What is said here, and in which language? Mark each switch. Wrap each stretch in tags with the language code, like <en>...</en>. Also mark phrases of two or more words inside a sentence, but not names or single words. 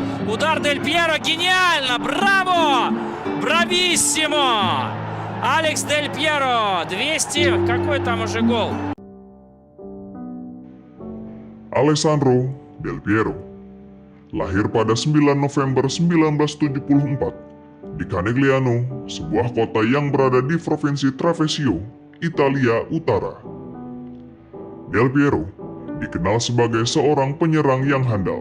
<ru>Удар Дель Пьеро, гениально! Браво! Брависсимо! Алекс Дель Пьеро, 200, какой там уже гол?</ru> <id>Alessandro Del Piero lahir pada 9 November 1974 di Canegliano, sebuah kota yang berada di Provinsi Treviso, Italia Utara. Del Piero dikenal sebagai seorang penyerang yang handal.</id>